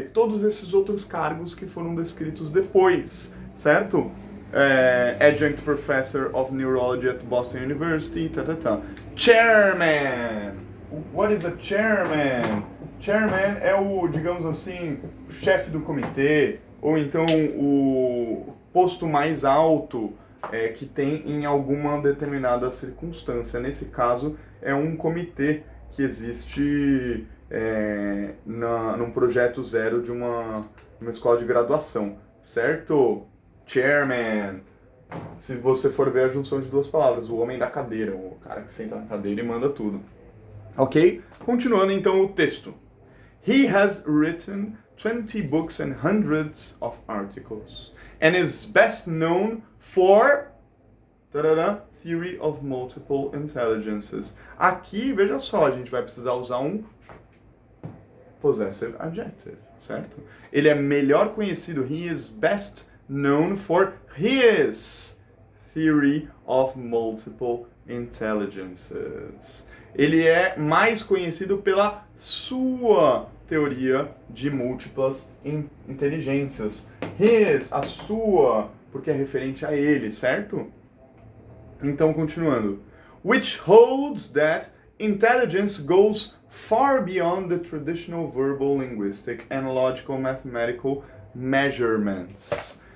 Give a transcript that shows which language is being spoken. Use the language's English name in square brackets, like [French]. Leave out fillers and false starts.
[Portuguese] Todos esses outros cargos que foram descritos depois, certo? [English] Adjunct Professor of Neurology at Boston University, Chairman! What is a chairman? [Portuguese] Chairman é o, digamos assim, o chefe do comitê, ou então o posto mais alto que tem em alguma determinada circunstância. Nesse caso, é um comitê que existe num projeto zero de uma escola de graduação, certo? Chairman. Se você for ver a junção de duas palavras, o homem da cadeira, o cara que senta na cadeira e manda tudo. Ok? Continuando então o texto. [English] He has written 20 books and hundreds of articles and is best known for Theory of Multiple Intelligences. [Portuguese] Aqui, veja só, a gente vai precisar usar um possessive adjective, certo? Ele é melhor conhecido, [English] he is best known for his Theory of Multiple Intelligences. [Portuguese] Ele é mais conhecido pela sua teoria de múltiplas inteligências. His, a sua, porque é referente a ele, certo? Então, continuando. [English] Which holds that intelligence goes far beyond the traditional verbal, linguistic, and logical mathematical measurements.